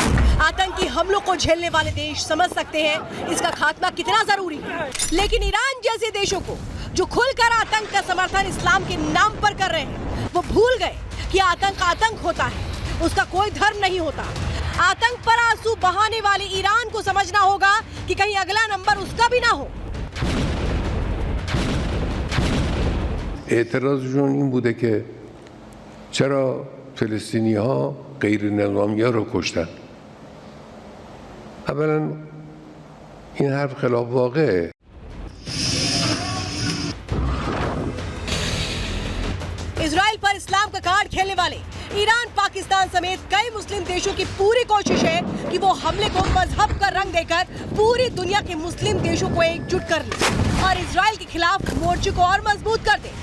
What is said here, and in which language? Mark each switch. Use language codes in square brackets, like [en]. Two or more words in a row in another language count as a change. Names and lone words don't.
[hi] आतंकी हमलों को झेलने वाले देश समझ सकते हैं इसका खात्मा कितना जरूरी है, लेकिन ईरान जैसे देशों को जो खुलकर आतंक का समर्थन इस्लाम के नाम पर कर रहे हैं, वो भूल गए कि आतंक होता है, उसका कोई धर्म नहीं होता। आतंक पर आंसू बहाने वाले ईरान को समझना होगा कि कहीं अगला नंबर उसका भी ना हो। [fa] اعتراضشون این بوده که چرا فلسطینی‌ها غیر نظامی‌ها رو کشتن. اولا این حرف خلاف واقعه. [hi] इजराइल पर इस्लाम का कार्ड खेलने वाले ईरान, पाकिस्तान समेत कई मुस्लिम देशों की पूरी कोशिश है कि वो हमले को मजहब का रंग देकर पूरी दुनिया के मुस्लिम देशों को एकजुट कर ले और इजराइल के खिलाफ मोर्चे को और मजबूत कर दे।